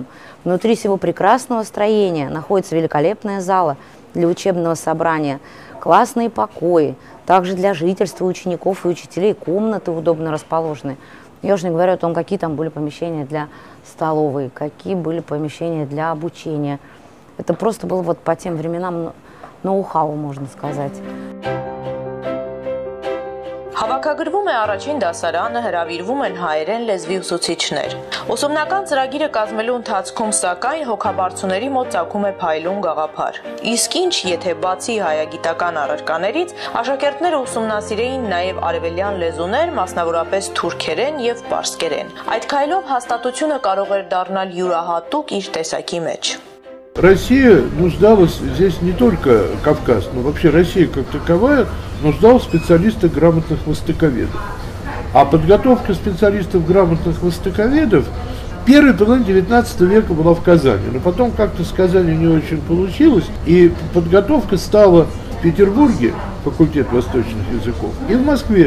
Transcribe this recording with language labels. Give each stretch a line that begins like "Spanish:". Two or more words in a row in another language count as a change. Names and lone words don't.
Russian: Внутри сего прекрасного строения находится великолепная зала для учебного собрания, классные покои, также для жительства учеников и учителей комнаты удобно расположены. Я уже не говорю о том, какие там были помещения для столовой, какие были помещения для обучения. Это просто было вот по тем временам ноу-хау, можно сказать.
Armenian: Հավաքագրվում է առաջին դասարանը, հրավիրվում են հայերեն լեզվի ուսուցիչներ։ Ուսումնական ծրագիրը կազմելու ընթացքում սակայն հոգաբարձուների մոտ ծագում է փայլուն գաղափար։ Իսկ ինչ, եթե բացի հայագիտական առարկաներից աշակերտները ուսումնասիրեին նաև արևելյան леզուներ, մասնավորապես թուրքերեն եւ պարսկերեն։ Այդ քայլով հաստատությունը կարող էր դառնալ յուրահատուկ իր տեսակի մեջ։
Russian: Россия нуждалась, здесь не только Кавказ, но вообще Россия как таковая нуждалась в специалистах грамотных востоковедов. А подготовка специалистов грамотных востоковедов первой половине 19 века была в Казани. Но потом как-то с Казани не очень получилось, и подготовка стала в Петербурге, факультет восточных языков, и в Москве.